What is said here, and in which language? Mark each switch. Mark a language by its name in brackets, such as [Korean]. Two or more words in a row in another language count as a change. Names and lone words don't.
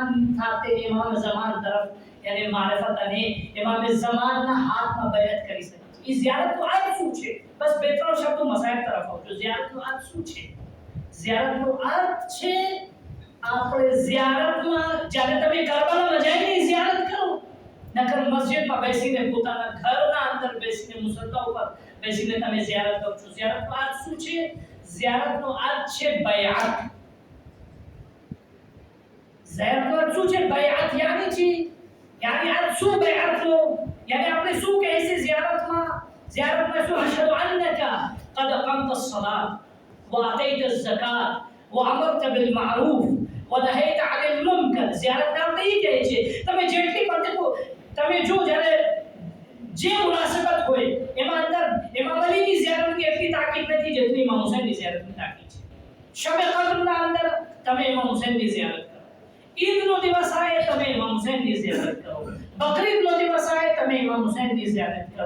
[Gujarati] થાતે ઇમામ ઝમાન તરફ યાની મારિફત અને ઇમામે ઝમાનના હાથમાં બેયત કરી શકે છે ઈ ઝિયારતનો અર્થ શું છે બસ બે ત્રણ શબ્દો મસાયબ તરફ આવજો ઝિયારતનો અર્થ શું છે ઝિયારતનો અર્થ છે આપણે ઝિયારતમાં જ્યારે તમે કરબલામાં જઈને ઝિયારત કરો નકર મસ્જિદમાં બેસીને પોતાના ઘરના અંદર બેસીને મુસલ્લા ઉપર બેસીને તમે ઝિયારત કરો છો ઝિયારતનો અર્થ શું છે ઝિયારતનો અર્થ છે બૈઅત ઝિયારતનો અર્થ શું છે બૈઅત યાની છે યાની અર્થ શું બૈઅતનો યાની આપણે શું કહે છે ઝિયારતમાં શું [Arabic] أشهد أنك قد أقمت الصلاة وأعطيت الزكاة وأمرت بالمعروف ونهيت عن المنكر [Gujarati] ઝિયારત આપણે ઈ કહે છે તમે જેટલી પંથકો તમે જો જ્યારે જે મુનાસબત હોય એમાં અંદર ઇમામ અલીની ઝિયારતની એટલી તાકીદ નથી જેટલી ઇમામ હુસૈનની ઝિયારતની તાકીદ છે શબ કદરના અંદર તમે ઇમામ હુસૈનની ઝિયારત કરો ઈદનો દિવસ આવે તમે ઇમામ હુસૈનની ઝિયારત કરો બકરીદનો દિવસ આવે તમે ઇમામ હુસૈનની ઝિયારત કરો